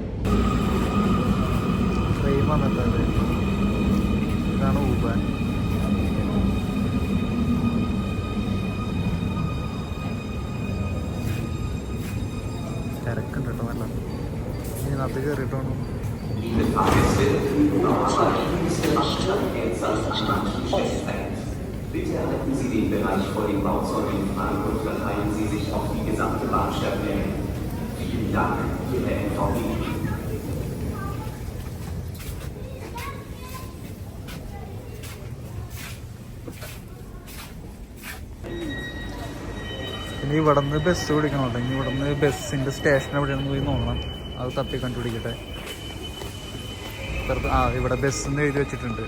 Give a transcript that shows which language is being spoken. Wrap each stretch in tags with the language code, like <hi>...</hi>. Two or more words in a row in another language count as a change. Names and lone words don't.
<ml>ട്രെയിൻ വന്നിട്ടത്. ഇതാണ് ഊബാൻ. തിരക്കുണ്ട് കേട്ടോ നല്ല. ഇതിനകത്ത് കയറിയിട്ട് വേണം.</ml> <de>Bitte halten Sie den Bereich vor dem Bauzaun in Frage und verteilen Sie sich auf die gesamte Bahnsteigmenge. Vielen Dank, Ihre NVB.</de> <ml>ഇനി ഇവിടെ നിന്ന് ബസ് പിടിക്കണോട്ടെ. ഇനി ഇവിടെ നിന്ന് ബസ്സിൻ്റെ സ്റ്റേഷൻ എവിടെയാണെന്ന് പോയി നോക്കണം. അത് തപ്പി കണ്ടുപിടിക്കട്ടെ. ഇവിടെ ബസ് എന്ന് എഴുതി വെച്ചിട്ടുണ്ട്.</ml>